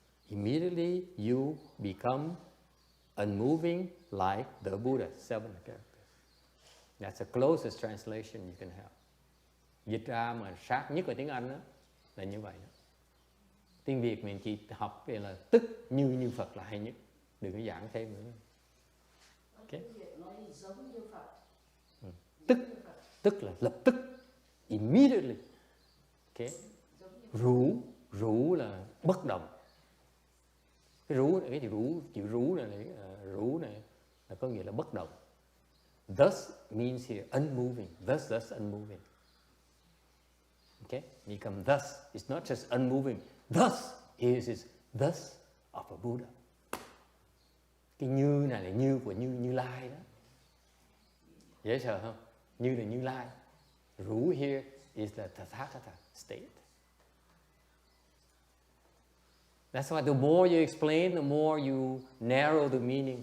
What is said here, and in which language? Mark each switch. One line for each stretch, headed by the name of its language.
English: Immediately you become unmoving like the Buddha. 7 characters. That's the closest translation you can have.
Vietnamese: Dịch ra mà sát nhất là tiếng Anh đó, là như vậy đó. Tiếng Việt mình chỉ học về là tức như Phật là hay nhất. Đừng có giảng thêm nữa. Okay. Tức là lập tức.
English: Immediately.
Vietnamese: Okay. Rủ là bất động. Cái chữ rú này là có nghĩa là bất động.
English: Thus means here unmoving. Thus unmoving. Okay? Become thus. It's not just unmoving. Thus is thus of a Buddha.
Vietnamese: Cái như này là như của Như Lai đó. Dễ sợ không? Như là Như Lai.
English: Rú here is the Tathagata state. That's why the more you explain, the more you narrow the meaning.